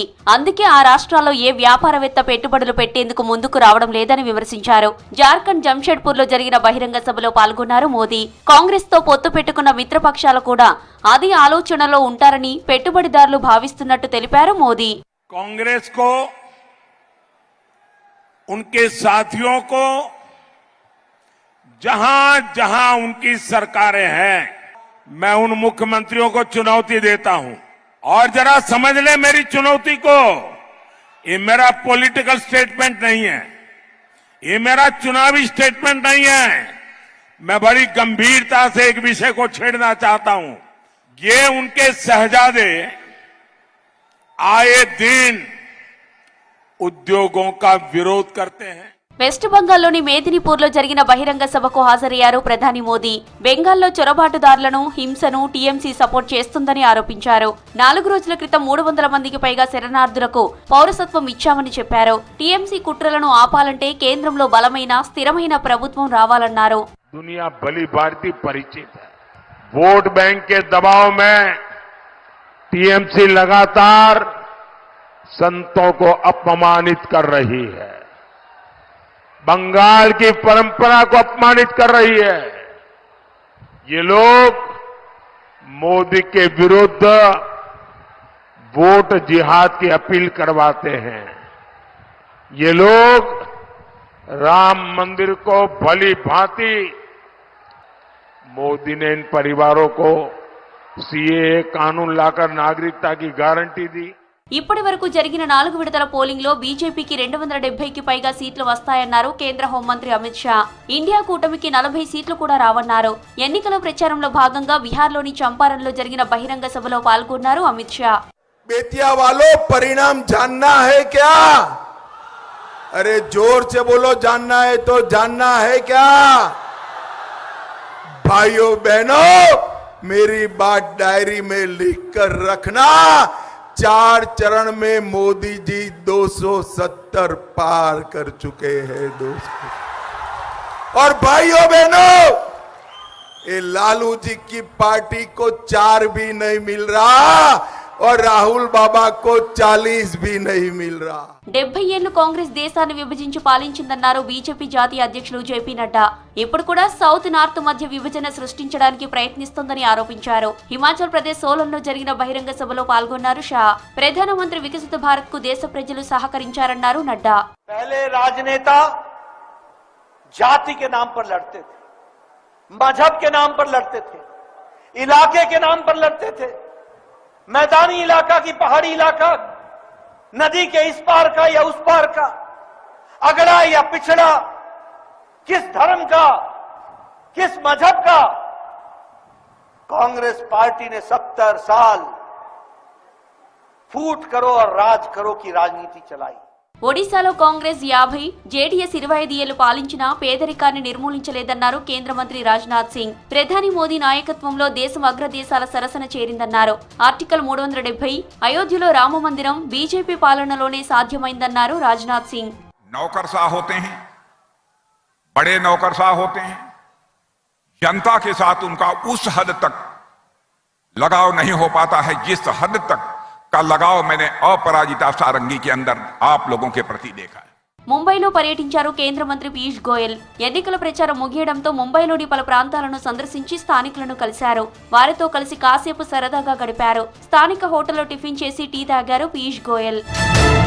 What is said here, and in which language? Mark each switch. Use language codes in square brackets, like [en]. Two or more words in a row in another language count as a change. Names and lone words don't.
[te] అందుకే ఆ రాష్ట్రాల్లో ఏ వ్యాపారవేత్త పెట్టుబడులు పెట్టేందుకు ముందుకు రావడం లేదని విమర్శించారు. జార్ఖండ్ జంషెడ్పూర్లో జరిగిన బహిరంగ సభలో పాల్గొన్నారు మోదీ. కాంగ్రెస్ తో పొత్తు పెట్టుకున్న మిత్రపక్షాలు కూడా అదే ఆలోచనలో ఉంటారని పెట్టుబడిదారులు భావిస్తున్నట్టు తెలిపారు మోదీ. [hi] కాంగ్రెస్ को उनके साथियों को जहां जहां उनकी सरकारें हैं, मैं उन मुख्यमंत्रियों को चुनौती देता हूं और जरा समझ ले मेरी चुनौती को। ये मेरा [en] political statement [hi] नहीं है, ये मेरा चुनावी स्टेटमेंट नहीं है। मैं बड़ी गंभीरता से एक विषय को छेड़ना चाहता हूं। ये उनके शहजादे आए दिन उद्योगों का विरोध करते हैं। [te] వెస్ట్ బెంగాల్లోని మేదినీపూర్లో జరిగిన బహిరంగ సభకు హాజరయ్యారు ప్రధాని మోదీ. బెంగాల్లో చొరబాటుదారులను, హింసను టీఎంసీ సపోర్ట్ చేస్తుందని ఆరోపించారు. 4 రోజుల క్రితం 300 మందికి పైగా శరణార్థులకు పౌరసత్వం ఇచ్చామని చెప్పారు. టీఎంసీ కుట్రలను ఆపాలంటే కేంద్రంలో బలమైన, స్థిరమైన ప్రభుత్వం రావాలన్నారు. [hi] दुनिया भली भांति परिचित है। [en] vote bank [hi] के दबाव में टीएमसी लगातार संतों को अपमानित कर रही है, बंगाल की परंपरा को अपमानित कर रही है। ये लोग मोदी के विरुद्ध वोट जिहाद की अपील करवाते हैं। ये लोग राम मंदिर को भली भांति, मोदी ने इन परिवारों को सीएए कानून लाकर नागरिकता की गारंटी दी। [te] ఇప్పటి వరకు జరిగిన 4 విడతల పోలింగ్ లో బీజేపీకి 270కి పైగా సీట్లు వస్తాయన్నారు కేంద్ర హోంమంత్రి అమిత్ షా. ఇండియా కూటమికి 40 సీట్లు కూడా రావన్నారు. ఎన్నికల ప్రచారంలో భాగంగా బిహార్లోని చంపారణ్లో జరిగిన బహిరంగ సభలో పాల్గొన్నారు అమిత్ షా. [hi] बेतिया वालों, परिणाम जानना है क्या? अरे जोर से बोलो, जानना है तो जानना है क्या? भाइयों बहनों, मेरी बात डायरी में लिख कर रखना। 4 चरण में मोदी जी 270 पार कर चुके हैं दोस्तों। और भाइयों बहनों, ये लालू जी की पार्टी को 4 भी नहीं मिल रहा और राहुल बाबा को 40 भी नहीं मिल रहा। [te] 70 ఏళ్లు కాంగ్రెస్ దేశాన్ని విభజించి పాలించిందన్నారు బీజేపీ జాతీయ అధ్యక్షులు జేపీ నడ్డా. ఇప్పుడు కూడా [en] south north [te] మధ్య విభజన సృష్టించడానికి ప్రయత్నిస్తోందని ఆరోపించారు. హిమాచల్ ప్రదేశ్ సోలన్లో జరిగిన బహిరంగ సభలో పాల్గొన్నారు షా. ప్రధానమంత్రి వికసిత భారత్ కు దేశ ప్రజలు సహకరించారన్నారు నడ్డా. [hi] पहले राजनेता जाति के नाम पर लड़ते थे, मजहब के नाम पर लड़ते थे, इलाके के नाम पर लड़ते थे। मैदानी इलाका की पहाड़ी इलाका, नदी के इस पार का या उस पार का, अगड़ा या पिछड़ा, किस धर्म का, किस मजहब का। कांग्रेस पार्टी ने 70 साल फूट करो और राज करो की राजनीति चलाई। [te] ఒడిశాలో కాంగ్రెస్ 50, జేడీఎస్ 25 ఏళ్లు పాలించినా పేదరికాన్ని నిర్మూలించలేదన్నారు కేంద్ర మంత్రి రాజ్నాథ్ సింగ్. ప్రధాని మోదీ నాయకత్వంలో దేశం అగ్రదేశాల సరసన చేరిందన్నారు. ఆర్టికల్ 370, అయోధ్యలో రామ మందిరం బీజేపీ పాలనలోనే సాధ్యమైందన్నారు రాజ్నాథ్ సింగ్. [hi] नौकरशाह होते हैं, बड़े नौकरशाह होते हैं, जनता के साथ उनका उस हद तक लगाव नहीं हो पाता है जिस हद तक का लगाव मैंने अपराजिता सारंगी के अंदर आप लोगों के प्रति देखा है. [te] ముంబైలో పర్యటించారు కేంద్ర మంత్రి పీయూష్ గోయల్. ఎన్నికల ప్రచారం ముగియడంతో ముంబైలోని పలు ప్రాంతాలను సందర్శించి స్థానికులను కలిశారు. వారితో కలిసి కాసేపు సరదాగా గడిపారు. స్థానిక హోటల్లో టిఫిన్ చేసి టీ తాగారు పీయూష్ గోయల్.